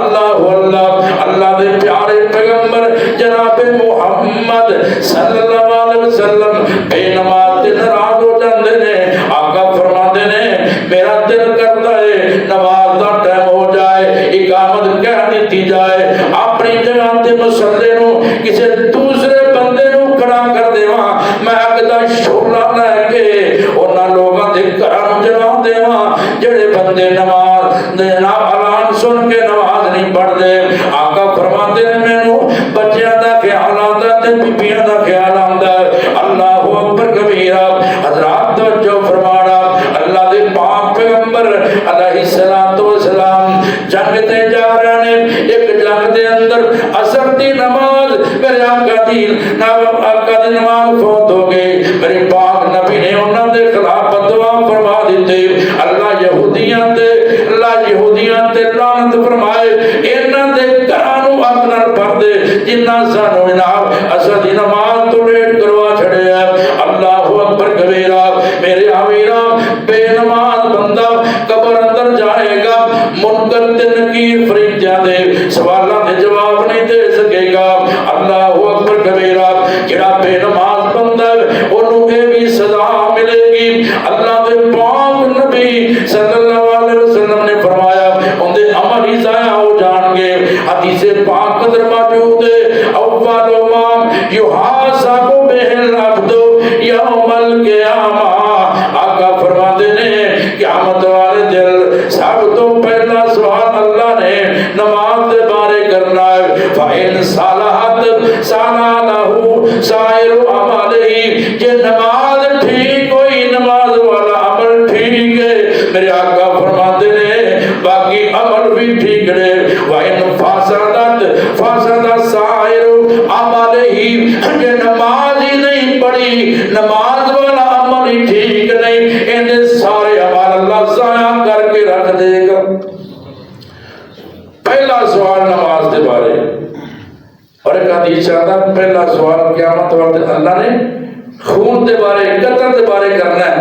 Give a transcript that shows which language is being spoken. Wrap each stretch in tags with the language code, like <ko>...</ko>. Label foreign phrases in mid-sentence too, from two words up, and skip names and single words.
<pa>اللہ دے پیارے پیغمبر جناب محمد</pa> <ar>صلی اللہ علیہ وسلم</ar> <pa>بے نماز دے ناراض ہو جاندے نے آقا فرماتے نے میرا دل کرتا ہے نماز دا ٹائم ہو جائے اقامت کہہ دیتی جائے اپنی جگہ تے مصلی نو کسی دوسرے بندے نو کھڑا کر دیواں میں اگ دا شعلہ لے کے انہاں لوگاں دے گھراں نو جلا دیواں جڑے بندے نماز دے اعلان سن کے نماز نہیں پڑھدے آقا فرماتے نے مینوں بچیاں دا خیال آندا تے بیبیاں دا خیال آندا</pa> <ar>اللہ اکبر کبیرہ</ar> <pa>حضرات توجہ فرمانا اللہ دے پاک پیغمبر</pa> <ar>علیہ الصلوۃ والسلام</ar> <pa>جنگ تے جا رہے ہیں ایک جنگ دے اندر عصر دی نماز میرے آقا دی نماز فوت ہو گئی میرے پاک نبی نے انہاں دے خلاف دعا فرما دیتے اللہ یہودیاں تے لعنت فرمائے انہاں دے گھراں نو اگ نال بھر دے جنہاں سانو جناب عصر دی نماز تو لیٹ کروا چھڑیا اللہ بے نماز بندہ قبر اندر جائے گا، منکر تے نکیر فرشتیاں دے سوالاں دے جواب نہیں دے سکے گا۔</pa> <ar>اللہ اکبر کبیرہ۔</ar> <pa>جڑا بے نماز بندہ انہوں اے بھی سزا ملے گی۔ اللہ دے پاک نبی</pa> <ar>صلی اللہ علیہ وسلم</ar> <pa>نے فرمایا ان دے عمل ہی ضائع ہو جان گے۔ حدیث پاک اندر موجود ہے</pa> <ar>اول ما یحاسب بہ العبد یوم القیامہ،</ar> <pa>آقا فرماتے ہیں قیامت والے دن سب تو پہلا سوال اللہ نے نماز کے بارے کرنا ہے۔</pa> <ar>فَإِن صَلَحَتْ صَلَحَ لَهُ سَائِرُ عَمَلِهِ،</ar> <pa>کہ نماز ٹھیک ہوئی نماز والا عمل ٹھیک ہے، میرے آقا فرماتے ہیں باقی عمل بھی ٹھیک ہے۔</pa> <ar>وَإِن فَسَدَتْ فَسَدَ سَائِرُ عَمَلِهِ،</ar> <pa>کہ نماز ہی نہیں پڑھی نماز والا عمل ہی ٹھیک نہیں، ان سارے عمل اللہ ضائع کر کے رکھ دے گا۔ پہلا سوال نماز کے بارے، اور ایک حدیث آتا ہے پہلا سوال قیامت والے اللہ نے خون کے بارے قتل کے بارے کرنا ہے۔</pa>